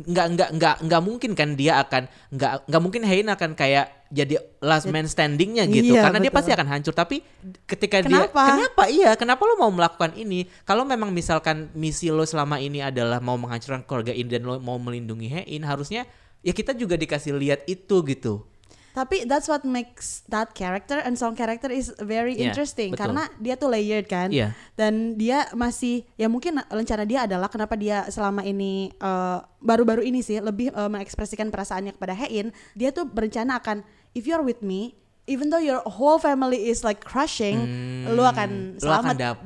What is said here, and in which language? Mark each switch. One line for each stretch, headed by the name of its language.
Indonesian: Nggak mungkin kan dia akan nggak mungkin Haein akan kayak jadi last man standingnya gitu. Karena dia pasti akan hancur. Tapi ketika kenapa lo mau melakukan ini? Kalau memang misalkan misi lo selama ini adalah mau menghancurkan keluarga ini dan lo mau melindungi Haein, harusnya ya kita juga dikasih lihat itu gitu. Tapi
English: that's what makes that character and song character is very interesting.
Indonesian: Betul. Karena dia tuh layered kan. Dan dia masih, ya mungkin rencana dia adalah kenapa dia selama ini baru-baru ini sih lebih mengekspresikan perasaannya kepada Haein. Dia tuh berencana akan,
English: if you're with me, even though your whole family is like crushing,
Indonesian: lu akan selamat.